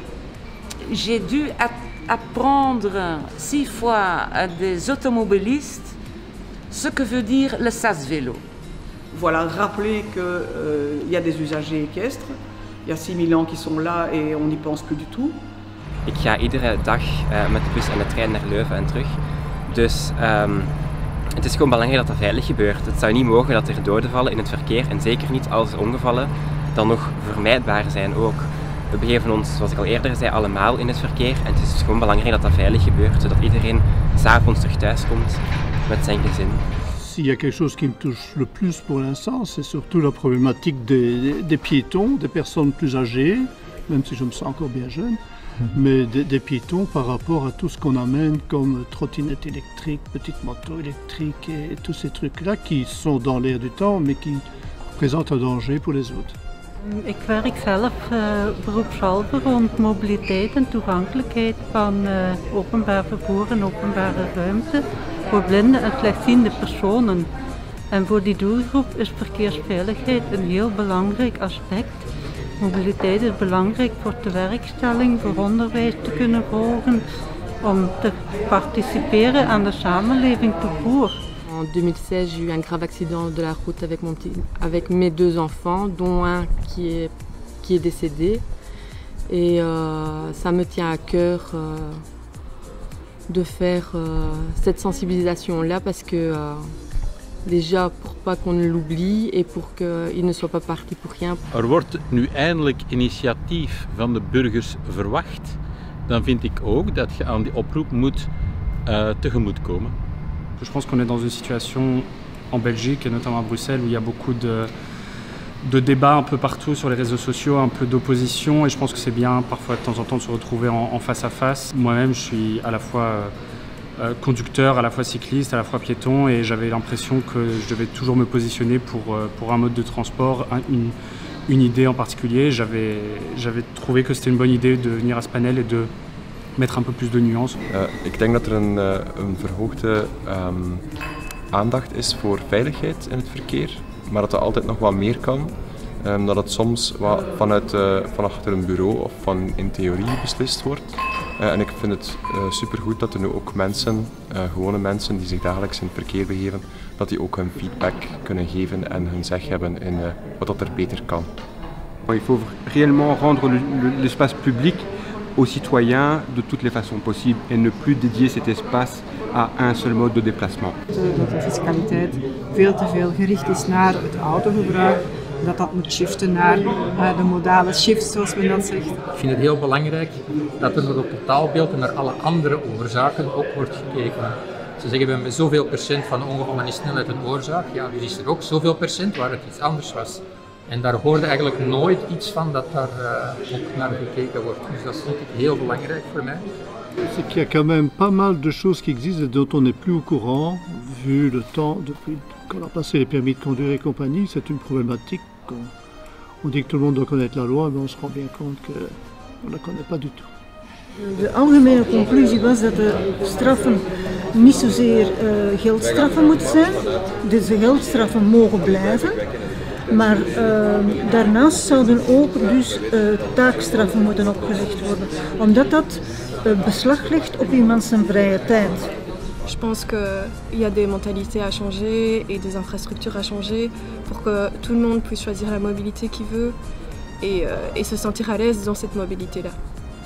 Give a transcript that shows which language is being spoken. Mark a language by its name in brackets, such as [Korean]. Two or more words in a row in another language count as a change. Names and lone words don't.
[French] J'ai dû apprendre 6 fois à des automobilistes ce que veut dire le SAS-vélo. Voilà, rappeler qu'il y a des usagers équestres. Il y a 6000 ans qui sont là et on n'y pense plus du tout. [Dutch] Ik ga iedere dag met de bus en de trein naar Leuven en terug. Dus het is gewoon belangrijk dat dat veilig gebeurt. Het zou niet mogen dat er doden vallen in het verkeer en zeker niet als er ongevallen dan nog vermijdbaar zijn ook. We begeven ons, zoals ik al eerder zei, allemaal in het verkeer en het is dus gewoon belangrijk dat dat veilig gebeurt, zodat iedereen 's avonds terug thuis komt met zijn gezin. [French] S'il y a quelque chose qui me touche le plus pour l'instant, c'est surtout la problématique des piétons, des personnes plus âgées, même si je me sens encore bien jeune, mais des piétons par rapport à tout ce qu'on amène comme trottinettes électriques, petites motos électriques et tous ces trucs-là qui sont dans l'air du temps, mais qui présentent un danger pour les autres. [Dutch] Ik werk zelf beroepshalve rond mobiliteit en toegankelijkheid van openbaar vervoer en openbare ruimte voor blinde en slechtziende personen. En voor die doelgroep is verkeersveiligheid een heel belangrijk aspect. Mobiliteit is belangrijk voor de werkstelling, voor onderwijs te kunnen volgen, om te participeren aan de samenleving [French] tout court. En 2016, j'ai eu un grave accident de la route avec mes 2 enfants, dont un qui est décédé. Et ça me tient à cœur de faire cette sensibilisation-là parce que déjà pour pas qu'on l'oublie et pour qu'il ne soit pas parti pour rien. [Dutch] Er wordt nu eindelijk initiatief van de burgers verwacht. Dan vind ik ook dat je aan die oproep moet tegemoetkomen. [French] Je pense qu'on est dans une situation en Belgique et notamment à Bruxelles où il y a beaucoup de débats un peu partout sur les réseaux sociaux, un peu d'opposition et je pense que c'est bien parfois de temps en temps de se retrouver en face à face. Moi-même je suis à la fois conducteur, à la fois cycliste, à la fois piéton et j'avais l'impression que je devais toujours me positionner pour un mode de transport, une idée en particulier. J'avais trouvé que c'était une bonne idée de venir à ce panel et de mettre un peu plus de nuance. [Dutch] Ik denk dat er een verhoogde aandacht is voor veiligheid in het verkeer, maar dat er altijd nog wat meer kan. Dat het soms wat van achter een bureau of in theorie beslist wordt. En ik vind het supergoed dat er nu ook mensen, gewone mensen die zich dagelijks in het verkeer begeven, dat die ook hun feedback kunnen geven en hun zeg hebben in wat er beter kan. [French] Il faut réellement rendre l'espace public aux citoyens de toutes les façons possibles et ne plus dédier cet espace à un seul mode de déplacement. [Dutch] Dat de fiscaliteit veel te veel gericht is naar het autogebruik, dat moet shiften naar de modale shift zoals men dat zegt. Ik vind het heel belangrijk dat er naar het totaalbeeld en naar alle andere oorzaken ook wordt gekeken. Ze zeggen we hebben zoveel procent van ongevallen is snelheid een oorzaak, ja dus is er ook zoveel procent waar het iets anders was. En daar hoorde eigenlijk nooit iets van dat daar ook naar gekeken wordt. Dus dat vind ik heel belangrijk voor mij. [French] C'est qu'il y a quand même pas mal de choses qui existent et dont on n'est plus au courant, vu le temps depuis qu'on a passé les permis de conduire et compagnie. C'est une problématique. On dit que tout le monde doit connaître la loi, mais on se rend bien compte qu'on ne la connaît pas du tout. [Dutch] De algemene conclusie was dat de straffen niet zozeer geldstraffen moeten zijn. Dus de geldstraffen mogen blijven. Maar daarnaast zouden ook dus taakstraffen moeten opgelegd worden, omdat dat beslag legt op iemands zijn vrije tijd. [French] Je pense qu'il y a des mentalités à changer et des infrastructures à changer pour que tout le monde puisse choisir la mobilité qu'il veut et se sentir à l'aise dans cette mobilité-là.